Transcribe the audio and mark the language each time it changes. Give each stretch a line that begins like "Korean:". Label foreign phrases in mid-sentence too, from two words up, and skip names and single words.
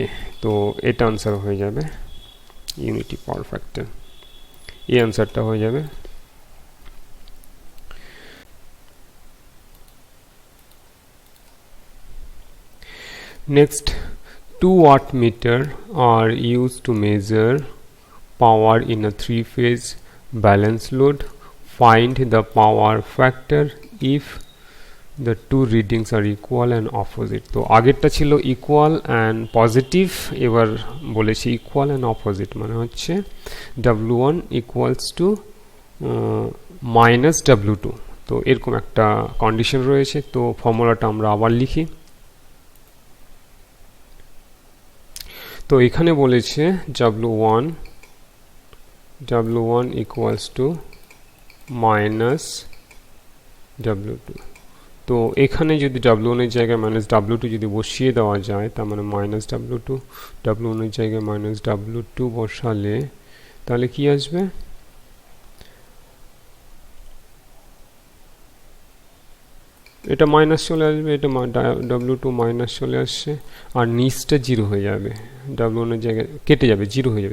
Bangla: তো এটা আনসার হয়ে যাবে
English: unity power factor,
Bangla: এই আনসারটা হয়ে যাবে। নেক্সট
English: 2 watt meter are used to measure power in a three-phase balance load. Find the power factor if the two readings are equal and opposite.
Bangla: তো আগেরটা ছিল
English: equal and positive,
Bangla: এবার বলেছি
English: equal and opposite,
Bangla: মানে হচ্ছে
English: W1 equals to minus W2.
Bangla: তো এরকম একটা কন্ডিশন রয়েছে। তো ফর্মুলাটা আমরা আবার লিখি। তো এখানে বলেছে
English: W1 equals to minus W2।
Bangla: তো এখানে যদি W1 এর জায়গায়
English: minus W2
Bangla: যদি বসিয়ে দেওয়া যায়, তার মানে
English: minus W1
Bangla: এর জায়গায়
English: minus W2
Bangla: বসালে তাহলে কি আসবে? এটা মাইনাস চলে আসবে, এটা
English: W2 minus
Bangla: চলে আসছে, আর নিচটা জিরো হয়ে যাবে, W1 এর জায়গায় কেটে যাবে, জিরো হয়ে যাবে।